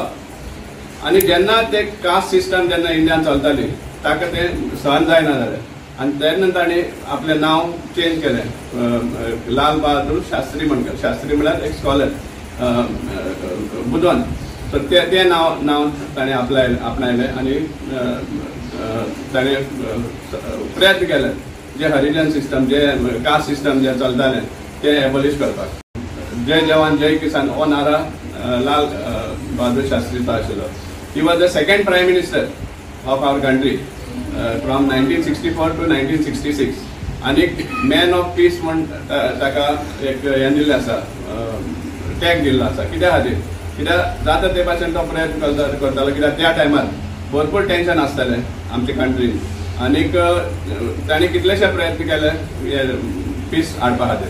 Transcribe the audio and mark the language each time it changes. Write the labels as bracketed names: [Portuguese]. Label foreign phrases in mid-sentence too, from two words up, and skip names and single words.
[Konkani] आनी जेन्ना ते [English] caste system [Konkani] जेन्ना इंडियान चलताली ताका ते सहन जायना जालें आनी तेन्ना ताणें आपलें नांव चेंज केलें लाल बहादूर शास्त्री म्हणटा. शास्त्री म्हळ्यार एक स्कॉलर बुदोन. सो ते नांव ताणें आपणायलें आनी ताणें प्रयत्न केले जे हरिजन सिस्टम जे [English] caste system [Konkani] जे चलतालें ते एबॉलिश करपाक. [Hindi] जय जवान जय किसान [Konkani] हो नारा लाल बहादूर शास्त्रीचो आशिल्लो. [English] He was the second Prime Minister of our country from 1964 to 1966. [Konkani] आनी [English] man of peace [Konkani] म्हण ताका एक हें दिल्लें आसा, टॅग दिल्लो आसा. कित्या खातीर? कित्याक जाता ते भाशेन तो प्रयत्न करतालो. कित्याक त्या टायमार भरपूर टेन्शन आसतालें आमचे कंट्रीन आनीक ताणें कितलेशे प्रयत्न केले पीस हाडपा खातीर.